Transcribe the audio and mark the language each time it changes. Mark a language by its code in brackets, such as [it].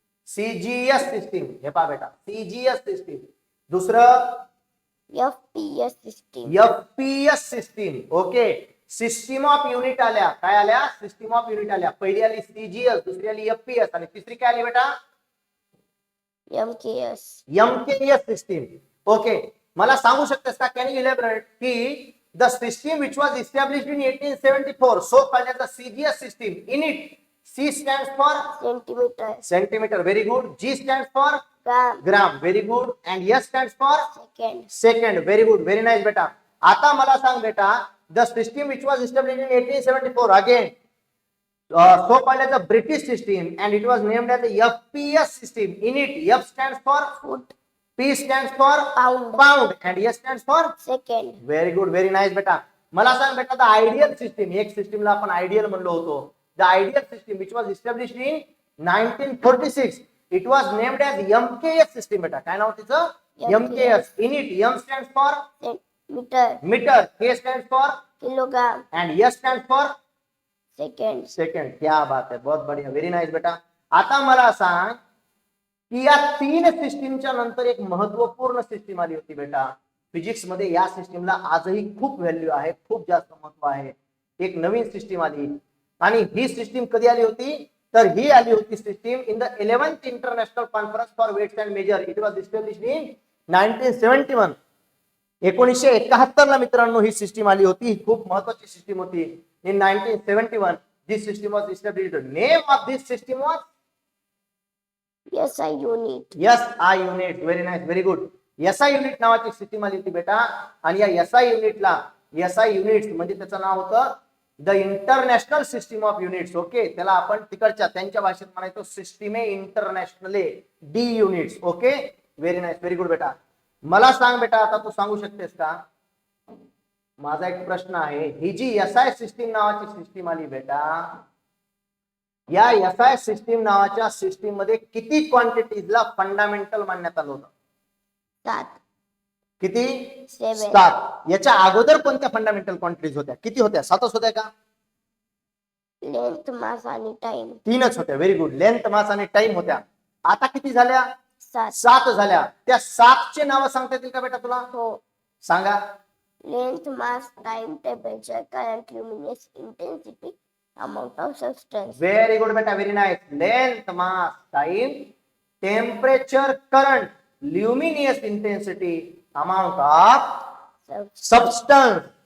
[mr] CGS system. हे पहा बेटा, सीजीएस सिस्टीम. दुसरं FPS system. FPS system. Okay, system of unit आल्या. काय आल्या? सिस्टीम ऑफ युनिट आल्या. पहिली आली सीजीएस, दुसरी आली एफपीएस आणि तिसरी काय आली बेटा? एमकेएस. MKS system. [en] okay, [mr] मला सांगू शकतेस का, [en] Can you elaborate की the system which was established in 1874, so called as the CGS system? In it, C stands for centimetre. centimeter, very good. G stands for gram. gram, very good. And S stands for second. second, very good, very nice बेटा. [mr] आता मला सांग बेटा, [en] the system which was established in 1874, again so called as the British system, and it was named as the FPS system. In it, F stands for foot. P stands for pound. pound, and S stands for second. Very good, very nice [mr] बेटा. मला सांग बेटा, [en] the ideal system, [mr] एक सिस्टीमला आपण ideal म्हणलो होतो. [en] The ideal system which was established in 1946, it was named as MKS system. [mr] बेटा काय नाव तिचं? [en] MKS. In it, M stands for metre. Metre, K stands for kilogram and S stands for second. Second. [hi] क्या बात है, बहुत बढ़िया, [en] very nice [hi] बेटा. [mr] आता मला सांग की या 3 सिस्टीमच्या नंतर एक महत्वपूर्ण सिस्टीम आली होती बेटा फिजिक्स मध्ये. या सिस्टीमला आजही खूप व्हॅल्यू आहे, खूप जास्त महत्व आहे. एक नवीन सिस्टीम आली आणि ही सिस्टीम कधी आली होती? तर ही आली होती [en] System in the 11th international conference for weights and measure. It was established in 1971. [mr] 1971 ला मित्रांनो ही सिस्टीम आली होती. खूप महत्वाची सिस्टीम होती. [en] In 1971 this system was established. Name of this system was SI unit. SI unit. Very nice, very good. [mr] SI unit नावाची system आली होती बेटा. आणि या SI युनिटला, SI युनिट्स म्हणजे त्याचं नाव होतं [en] The international system of units. [mr] Okay, त्याला आपण तिकडच्या त्यांच्या भाषेत म्हणायचो सिस्टीमे इंटरनॅशनले, D units. [en] okay, very nice, very good [mr] बेटा. मला सांग बेटा, आता तू सांगू शकतेस का माझा एक प्रश्न आहे, ही जी SI सिस्टीम नावाची सिस्टीम आली बेटा, या SI सिस्टीम नावाच्या सिस्टीम मध्ये किती क्वांटिटीजला फंडामेंटल मानण्यात आलं होतं? 7. किती? 7. 7. याच्या अगोदर कोणत्या फंडामेंटल क्वांटिटीज होत्या? किती होत्या? 7च होत्या का? लेंथ, मास आणि टाइम. 3च होत्या. Very good. लेंथ, मास आणि टाइम होत्या. आता किती झाल्या? 7. 7 झाल्या. त्या 7चे नाव सांगता येतील का बेटा तुला? हो. सांगा. [en] Length, mass, time, temperature, current, luminous intensity, amount of substance. Very good बेटा, very nice. Length, mass, time, temperature, current, luminous intensity, amount of substance.